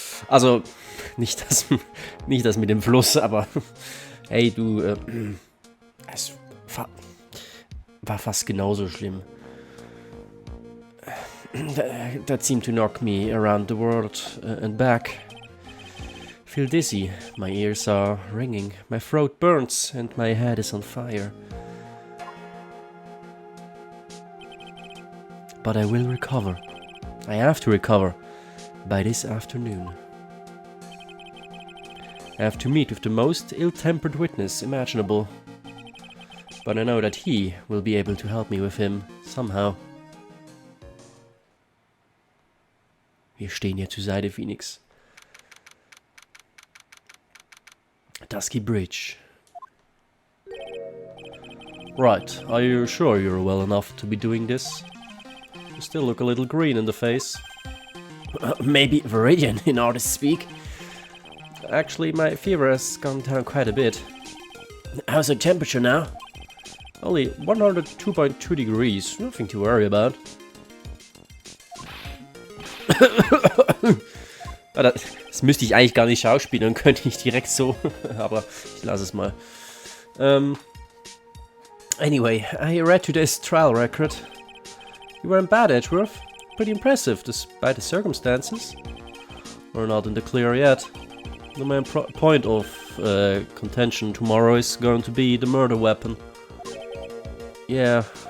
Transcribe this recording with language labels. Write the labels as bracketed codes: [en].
[de] Also, nicht das mit dem Fluss, aber hey, du, es war fast genauso schlimm. [en] That seemed to knock me around the world and back. Feel dizzy, my ears are ringing, my throat burns and my head is on fire. But I will recover. I have to recover by this afternoon. I have to meet with the most ill-tempered witness imaginable. But I know that he will be able to help me with him somehow. [de] Wir stehen hier zur Seite, Phoenix. [en] Dusky Bridge. Right, are you sure you're well enough to be doing this? You still look a little green in the face. Maybe Viridian in artist speak. Actually, my fever has gone down quite a bit. How's the temperature now? Only 102.2 degrees, nothing to worry about. [de] Das müsste ich eigentlich gar nicht schauspielern, könnte ich direkt so, aber ich lasse es mal. [en] Anyway, I read today's trial record. You weren't bad, Edgeworth. Pretty impressive, despite the circumstances. We're not in the clear yet. The main point of contention tomorrow is going to be the murder weapon. Yeah.